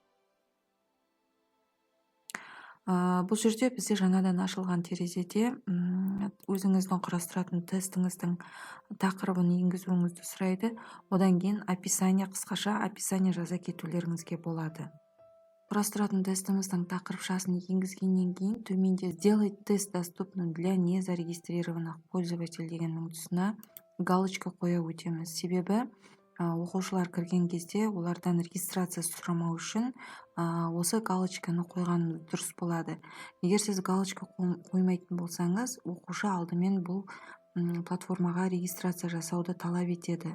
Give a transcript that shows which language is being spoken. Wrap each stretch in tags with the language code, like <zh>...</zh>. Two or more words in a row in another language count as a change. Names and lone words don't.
<kk>Бұл жерде бізде жаңадан ашылған терезеде өзіңіздің құрастыратын тестіңіздің тақырыбын енгізуіңізді сұрайды. Одан кейін описание, қысқаша описание жаза кетулеріңізге болады. Құрастыратын тестіміздің тақырыпшасын енгізгеннен кейін төменде</kk> <ru>сделать тест доступным для незарегистрированных пользователей</ru> <kk>дегеннің тұсына галочка қоя өтеміз. Себебі оқушылар кірген кезде олардан регистрация сұрамау үшін осы галочканы қойған дұрыс болады. Егер сіз галочка қоймайтын болсаңыз, оқушы алдымен бұл платформаға регистрация жасауды талап етеді.</kk>